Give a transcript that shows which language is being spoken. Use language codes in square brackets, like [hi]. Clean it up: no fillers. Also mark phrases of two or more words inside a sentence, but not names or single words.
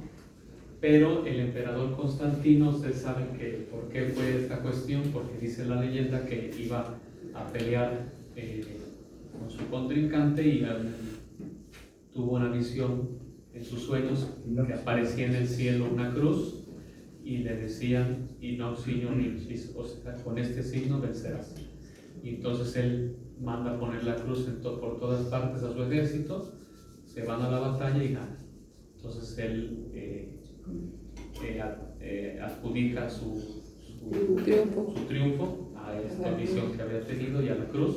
[es] Pero el emperador Constantino, ustedes saben que por qué fue esta cuestión, porque dice la leyenda que iba a pelear con su contrincante y tuvo una visión en sus sueños que aparecía en el cielo una cruz y le decían [la] "Inox signo nihil", [es] o sea, con este signo vencerás. Y entonces él manda poner la cruz por todas partes a su ejército, se van a la batalla y ganan. Entonces él adjudica su triunfo a esta misión que había tenido y a la cruz.